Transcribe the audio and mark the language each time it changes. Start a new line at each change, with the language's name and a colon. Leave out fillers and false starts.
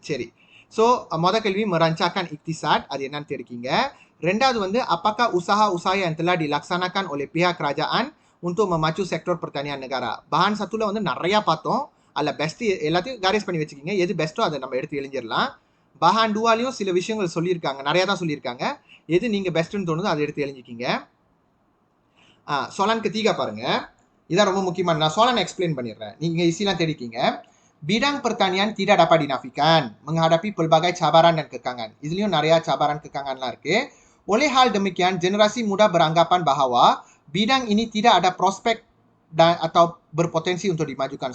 Tamil: சரி, ஸோ கேள்வி
Malay: merancangkan iktisad,
Tamil: அது என்னன்னு தெரிவிக்கீங்க. ரெண்டாவது வந்து
Malay: apakah usaha yang telah dilaksanakan oleh pihak kerajaan untuk memacu sektor pertanian negara. bahan satu
Tamil: ல வந்து நிறையா பார்த்தோம், அதில் பெஸ்ட்டு எல்லாத்தையும் காரேஜ் பண்ணி வச்சுக்கிங்க. எது பெஸ்ட்டோ அதை நம்ம எடுத்து எழுஞ்சிடலாம். பஹான் டூவாலையும் சில விஷயங்கள் சொல்லியிருக்காங்க, நிறையா தான் சொல்லியிருக்காங்க. எது நீங்கள் பெஸ்ட்டுன்னு தோணுதோ அதை எடுத்து எழுஞ்சிக்கிங்க.
Malay: soalan ketiga
Tamil: பாருங்க, இதான் ரொம்ப முக்கியமான. நான் soalan எக்ஸ்பிளைன் பண்ணிடுறேன், நீங்கள் ஈஸிலாம் தெரிவிக்கீங்க.
Malay: bidang pertanian tidak dapat dinafikan menghadapi pelbagai cabaran dan kekangan.
Tamil: இதுலேயும் நிறையா
Malay: cabaran kekangan
Tamil: லாம் இருக்குது.
Malay: oleh hal demikian generasi muda beranggapan bahwa bidang ini tidak ada prospek atau berpotensi untuk dimajukan.